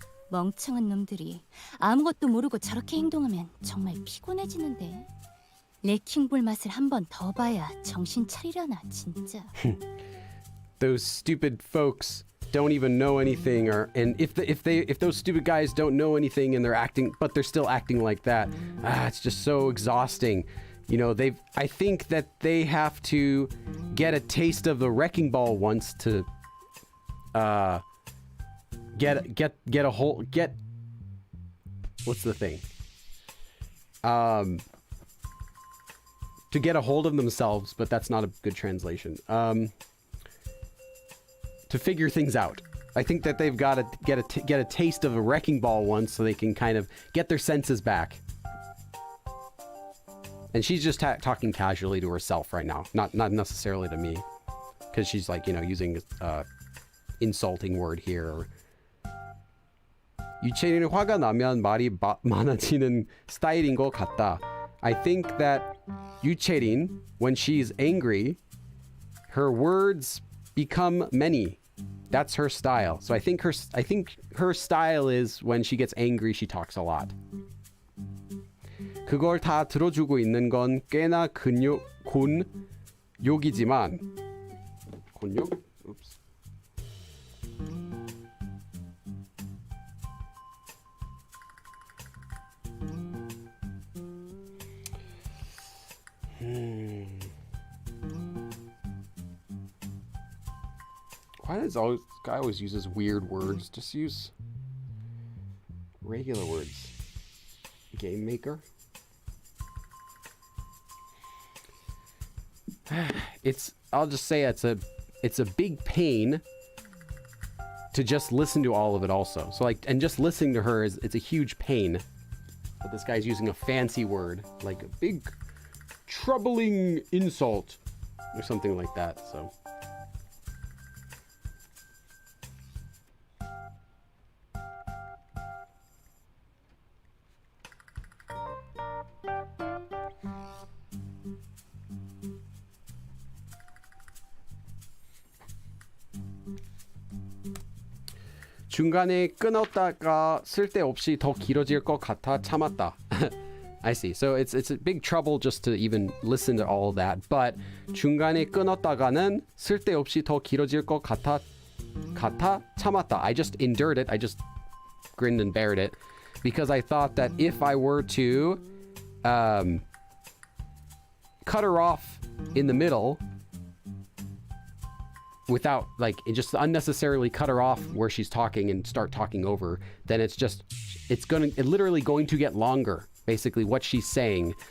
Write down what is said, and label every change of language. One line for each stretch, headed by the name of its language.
Korean: 멍청한 놈들이 아무것도 모르고 저렇게 행동하면 정말 피곤해지는데. 레킹볼 맛을 한 번 더 봐야 정신 차리려나 진짜.
English: Those stupid folks don't even know anything, and if those stupid guys don't know anything and but they're still acting like that, it's just so exhausting. You know, I think that they have to get a taste of the wrecking ball once to what's the thing? To get a hold of themselves, but that's not a good translation. To figure things out. I think that they've got to get a taste of a wrecking ball once so they can kind of get their senses back. And she's just talking casually to herself right now, not necessarily to me, because she's like, you know, using insulting word here.
Korean: 유채린은 화가 나면 말이 많아지는 스타일인 것 같다.
English: I think that 유채린, when she's angry, her words become many. That's her style. So I think her style is when she gets angry, she talks a lot.
Korean: 그걸 다 들어주고 있는 건 꽤나 곤욕이지만 곤욕?
English: Oops. Why does guy always uses weird words? Just use regular words. Game maker. I'll just say it's it's a big pain to just listen to all of it also. So like, and just listening to her it's a huge pain. But this guy's using a fancy word, like a big troubling insult or something like that.
Korean: So 중간에 끊었다가 쓸데없이 더 길어질 것 같아 참았다.
English: I see. So it's a big trouble just to even listen to all that.
Korean: But 중간에 끊었다가는 쓸데없이 더 길어질 것 같아 참았다.
English: I just endured it. I just grinned and bared it because I thought that if I were to cut her off in the middle without like just unnecessarily cut her off where she's talking and start talking over, then it's literally going to get longer, basically what she's saying.